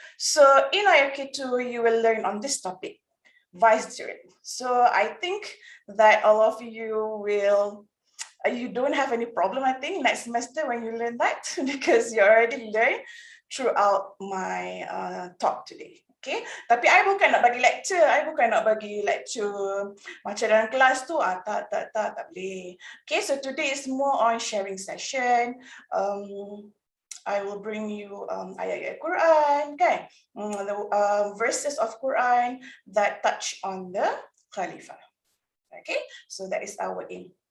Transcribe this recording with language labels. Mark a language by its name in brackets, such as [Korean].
[English] So in IRK2, you will learn on this topic, vicegerent. So I think that all of you will you don't have any problem, I think, next semester when you learn that, because you already learned throughout my talk today. [Malay] Okay, tapi I bukan nak bagi lecture, macam dalam kelas tu, tak boleh. [English] Okay, so today is more on sharing session. I will bring you [Malay] ayat-ayat Quran, kan? [English] The verses of Quran that touch on the khalifah. Okay, so that is our aim.